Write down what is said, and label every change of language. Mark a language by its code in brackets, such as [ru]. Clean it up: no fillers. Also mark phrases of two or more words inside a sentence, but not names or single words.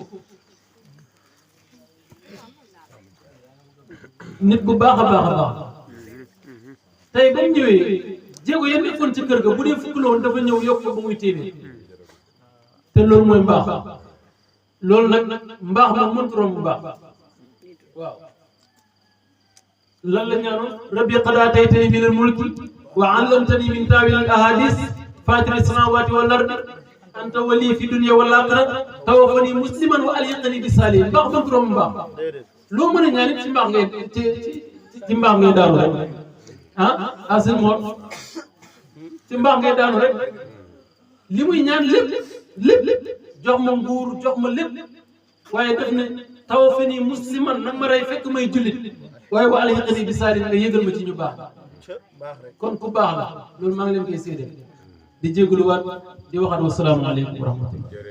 [wo] nit ku baax a baax a baax tey ba mu ñëwee jéego yéen nekkoon ci kër ga bu dee fukk la woon dafa ñëw yokk ba muy téeméer te loolu mooy mbaax loolu nag mbaax moom mënut romb bu baax waaw lan la ñaanoon [ar] رب قد آتيتني من الملك وعلمتني من تأويل الأحاديث فاطر السماوات والأرض أنت وليي في الدنيا والآخرة توفني مسلما وألحقني بالصالحين [wo] mbaax mënut romb mbaax loo mën a ñaan it ci mbaax ngay ci mbaax ngay daanu rek asen moor ci mbaax ngay daanu rek li muy ñaan lépp jox ma nguur jox ma lépp waaye def ne [ar] توفني مسلما [wo] nag ma rey fekk may jullit waaye [ar] وألحقني بالصالحين [wo] nga yëgal ma ci ñu baax kon ku baax la loolu maa ngi leen koy séedee di jégaluwaat di waxaat [ar] والسلام عليكم ورحمة الله